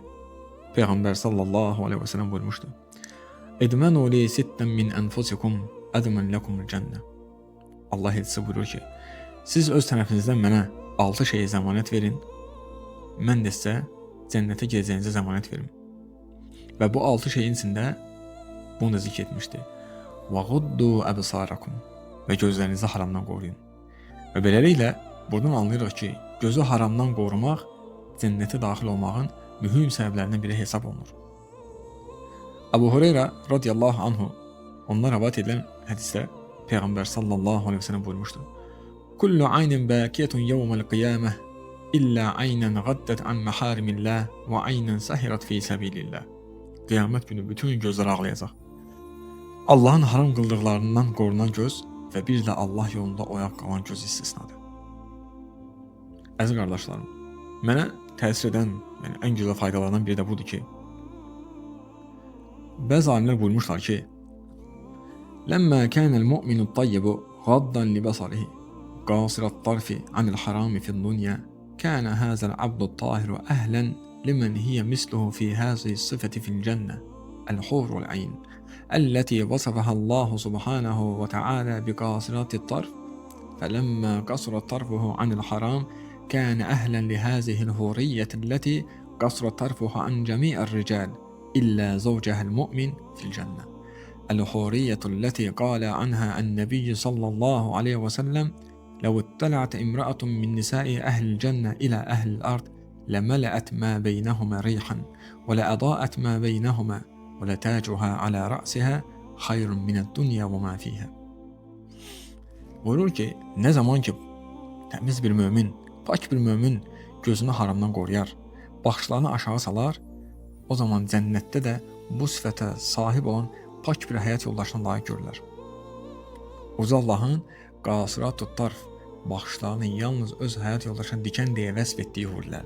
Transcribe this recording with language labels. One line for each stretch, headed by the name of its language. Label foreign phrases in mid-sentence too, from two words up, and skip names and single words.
Azerbaijani: Peyğəmbər
Arabic: صلى الله عليه وسلم
Azerbaijani: buyurmuşdu.
Arabic: اضمنوا لي ستا من أنفسكم أضمن لكم الجنة.
Azerbaijani: Allah elçisi buyurur ki, siz öz tərəfinizdən mənə 6 şeyə zəmanət verin, mən də sizə cənnətə girəcəyinizə zəmanət verim. Və bu 6 şeyin içində bunu da zikr etmişdi.
Arabic: وَغُدُّوا أَبْصَارَكُمْ
Azerbaijani: və gözlərinizi haramdan qoruyun. Və beləliklə buradan anlayırıq ki, gözü haramdan qorumaq cənnətə daxil olmağın mühüm səbəblərindən biri hesab olunur. Əbu Hüreyrə
Arabic: رضي الله عنه
Azerbaijani: ondan rivayet edilən hədisdə Peyğəmbər
Arabic: صلى الله عليه وسلم
Azerbaijani: buyurmuşdu.
Arabic: كل عين باكية يوم القيامة إلا عينا غضت عن محارم الله وعينا ساهرة في سبيل الله.
Azerbaijani: Qiyamət günü bütün gözlər ağlayacaq. Allahın haram qıldıqlarından qorunan göz və bir də Allah yolunda oyaq qalan göz istisnadır. Əziz qardaşlarım, mənə təsir edən ən gözəl faydalardan biri də budur ki, bəzi alimlər buyurmuşlar ki,
Arabic: لما كان المؤمن الطيب غاضا لبصره قاصر الطرف عن الحرام في الدنيا كان هذا العبد الطاهر أهلا لمن هي مثله في هذه الصفة في الجنة الحور العين التي وصفها الله سبحانه وتعالى بقاصرات الطرف فلما قصر طرفه عن الحرام كان أهلا لهذه الحورية التي قصر طرفها عن جميع الرجال إلا زوجها المؤمن في الجنة الحورية التي قال عنها النبي صلى الله عليه وسلم لو اطلعت امرأة من نساء أهل الجنة إلى أهل الأرض لملأت ما بينهما ريحا ولأضاءت ما بينهما وَلَتَاجُهَا عَلَى رَأْسِهَا خَيْرٌ مِنَ الدُّنْيَا وَمَا فِيهَا.
Azerbaijani: Buyurur ki, nə zaman ki təmiz bir mömin, pak bir mömin gözünü haramdan qoruyar, baxışlarını aşağı salar, o zaman cənnətdə də bu sifətə sahib olan pak bir həyat yoldaşına layiq görürlər. Uca Allahın
Arabic: قاصرات الطرف
Azerbaijani: baxışlarını yalnız öz həyat yoldaşına dikən deyə vəsf etdiyi hurilərdir.